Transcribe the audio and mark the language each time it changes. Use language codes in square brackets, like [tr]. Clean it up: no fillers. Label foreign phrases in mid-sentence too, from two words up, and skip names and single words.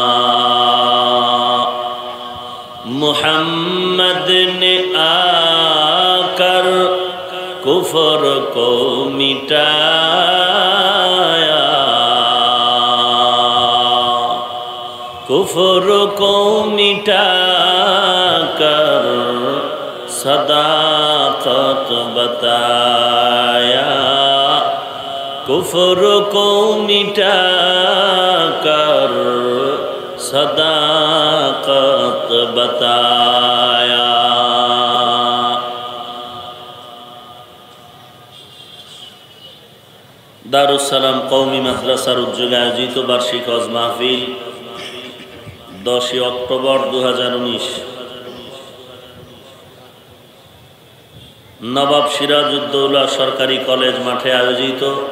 [ur] محمد نے آ کر کفر کو مٹایا کفر کو مٹا کر صداقت بتایا کفر کو مٹا کر صداقت بتایا [bn] দারুস সালাম কওমি মাদ্রাসার উদ্যোগে আয়োজিত বার্ষিক হজ মাহফিল 10 অক্টোবর 2019 নবাব সিরাজউদ্দৌলা সরকারি কলেজ মাঠে আয়োজিত